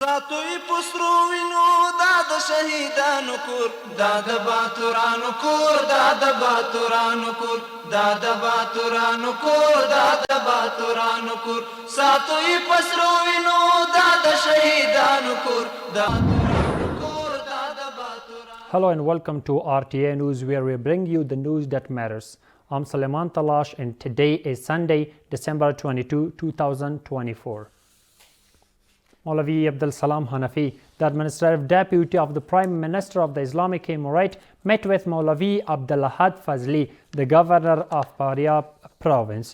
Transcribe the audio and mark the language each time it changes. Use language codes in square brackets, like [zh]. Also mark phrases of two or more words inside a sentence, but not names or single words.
[ps] ساتوی پسرو وینو دا د شهیدانو کور دا د باتورانو کور دا د باتورانو کور دا د باتورانو کور دا د باتورانو کور ساتوی پسرو وینو دا د شهیدانو کور دا [en] Hello and welcome to RTA News, where we bring you the news that matters. I'm Suleiman Talash and today is Sunday, December 22, 2024. Maulvi Abdul Salam Hanafi, the administrative deputy of the Prime Minister of the Islamic Emirate, met with Maulvi Abdulahad Fazli, the governor of Faryab province.